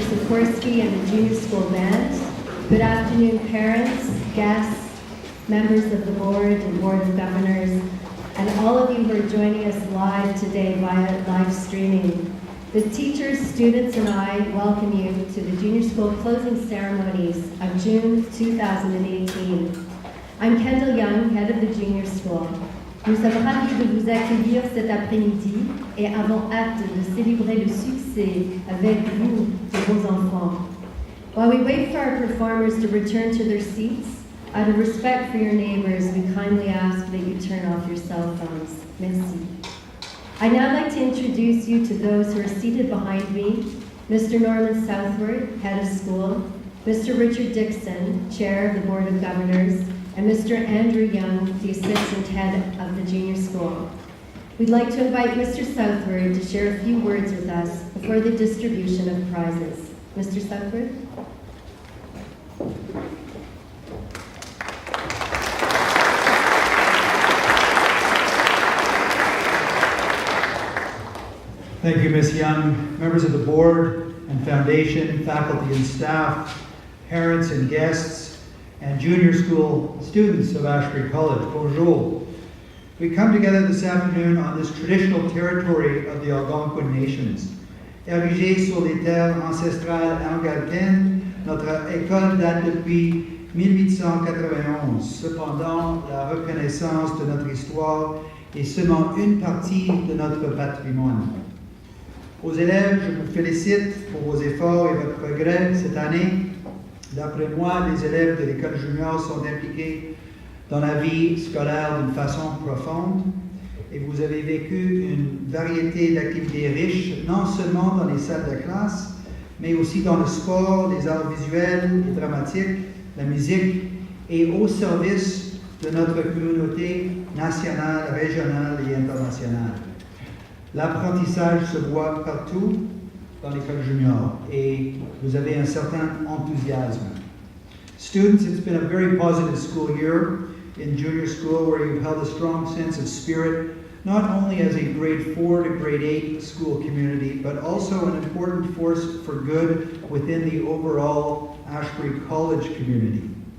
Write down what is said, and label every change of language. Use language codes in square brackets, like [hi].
[en] Sikorsky and the Junior School Band. Good afternoon, parents, guests, members of the board and board of governors, and all of you who are joining us live today via live streaming. The teachers, students, and I welcome you to the Junior School closing ceremonies of June 2018. I'm Kendall Young, head of the Junior School. [fr] Nous sommes ravis de vous accueillir cet après-midi et avons hâte de célébrer le succès avec vous de vos enfants. [en] While we wait for our performers to return to their seats, out of respect for your neighbors, we kindly ask that you turn off your cell phones. [fr] Merci. [en] I'd now like to introduce you to those who are seated behind me. Mr. Norman Southward, head of school, Mr. Richard Dixon, chair of the Board of Governors, and Mr. Andrew Young, the assistant head of the junior school. We'd like to invite Mr. Southward to share a few words with us before the distribution of prizes. Mr. Southward? Thank you, Ms. Young, members of the board and foundation, faculty and staff, parents and guests, and junior school students of Ashbury College. [fr] Bonjour. [en] We come together this afternoon on this traditional territory of the Algonquin Nations. [fr] Érigée sur les terres ancestrales algonquines, notre école date depuis 1891. Cependant, la reconnaissance de notre histoire est seulement une partie de notre patrimoine. Aux élèves, je vous félicite pour vos efforts et votre progrès cette année. D'après moi, les élèves de l'école junior sont impliqués dans la vie scolaire d'une façon profonde et vous avez vécu une variété d'activités riches, non seulement dans les salles de classe, mais aussi dans le sport, les arts visuels et dramatiques, la musique et au service de notre communauté nationale, régionale et internationale. L'apprentissage se voit partout dans l'école junior et vous avez un certain enthousiasme. [en] Students, it's been a very positive school year in junior school where you've held a strong sense of spirit, not only as a grade 4 to grade 8 school community, but also an important force for good within the overall Ashbury College community.